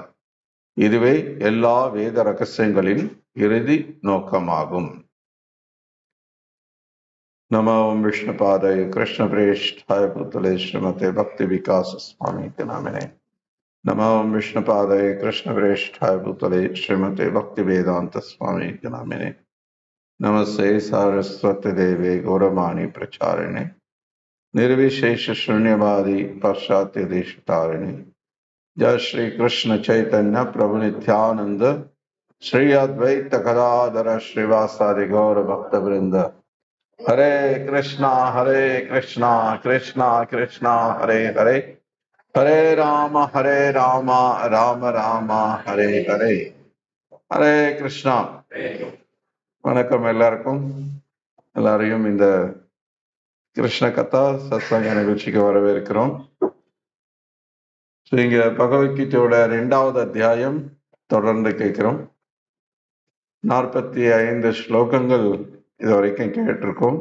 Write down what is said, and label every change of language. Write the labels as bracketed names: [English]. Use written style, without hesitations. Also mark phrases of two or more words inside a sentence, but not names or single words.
[Tamil] இதுவே எல்லா வேத ரகசியங்களின் இறுதி நோக்கமாகும். [Sanskrit] नमो विष्णुपादाय कृष्ण प्रेष्ठाय भूतले श्रीमते भक्ति विकास स्वामी नामिने. नमो विष्णुपादाय कृष्ण प्रेष्ठाय भूतले श्रीमते भक्ति वेदान्त स्वामी नामिने. नमस्ते सारस्वते देवे गौरवाणी प्रचारिणे निर्विशेष शून्यवादी पाश्चात्य देश तारिणी. जय श्री कृष्ण चैतन्य प्रभु नित्यानंद श्री अद्वैत गदाधर श्रीवासादि गौर भक्त वृंद. हरे कृष्णा कृष्णा कृष्णा हरे हरे, हरे राम राम राम हरे हरे. हरे कृष्णा. [Tamil] வணக்கம் எல்லாருக்கும். எல்லாரையும் இந்த கிருஷ்ண கதா சத்சங்க நிகழ்ச்சிக்கு வரவேற்கிறோம். இங்க பகவத்கீதையோட 2வது அத்தியாயம் தொடர்ந்து கேட்கிறோம். 45 ஸ்லோகங்கள் இது வரைக்கும் கேட்டிருக்கோம்.